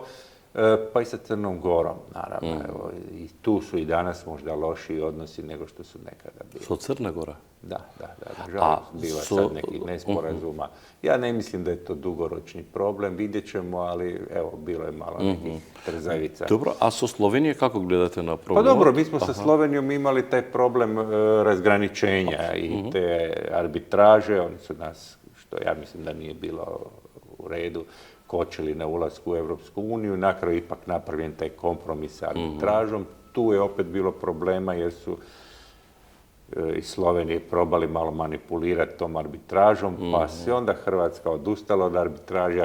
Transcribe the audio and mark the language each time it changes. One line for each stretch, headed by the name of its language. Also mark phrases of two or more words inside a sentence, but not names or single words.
Croatian: Pa i sa Crnom Gorom, naravno. Evo, i tu su i danas možda lošiji odnosi nego što su nekada bili.
Macedonian: Со Црна Гора?
Croatian: Da. Nažalost, bila sad nekih nesporazuma. Ja ne mislim da je to dugoročni problem, vidjet ćemo, ali evo, bilo je malo nekih trzavica.
Macedonian: Dobro, a со Словенија како гледате на
Croatian: Pa
Macedonian: проблемот?
Croatian: dobro, mi smo sa Slovenijom imali taj problem razgraničenja i te arbitraže. Oni su nas, što ja mislim da nije bilo u redu, kočili na ulasku u Europsku uniju. Na kraju ipak napravljen taj kompromis sa arbitražom. Tu je opet bilo problema jer su iz Slovenije probali malo manipulirati tom arbitražom, pa se onda Hrvatska odustala od arbitraže.